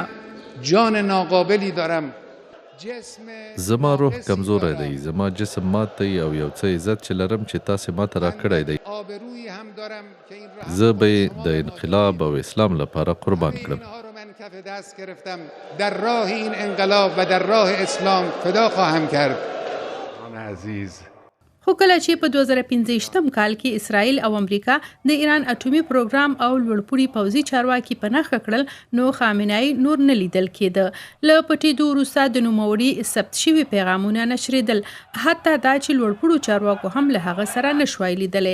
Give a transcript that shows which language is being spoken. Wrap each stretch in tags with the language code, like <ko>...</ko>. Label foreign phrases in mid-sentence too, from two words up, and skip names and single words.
<fa>جان ناقابلی دارم،</fa> <ps>زما روح کمزوری دی، زما جسم مات دی او یو څه عزت چې لرم چې تاسې ماته راکړی دی، زه به یې د انقلاب او اسلام لپاره قربان کړم.</ps> <fa>در راه این انقلاب و در راه اسلام فدا خواهم کرد. عزیز</fa> <ps>خو کله چې په 2015 کال کې اسرائیل او امریکا د ایران اټومي پروګرام او لوړپوړي پوځي چارواکي په نښه کړل، نو خامنه‌ای نور نه لیدل کېده. له پټېدو وروسته د نوموړي ثبت شوي پیغامونه نشرېدل، حتی دا چې لوړپوړو چارواکو هم له هغه سره نشوای لیدلی.</ps>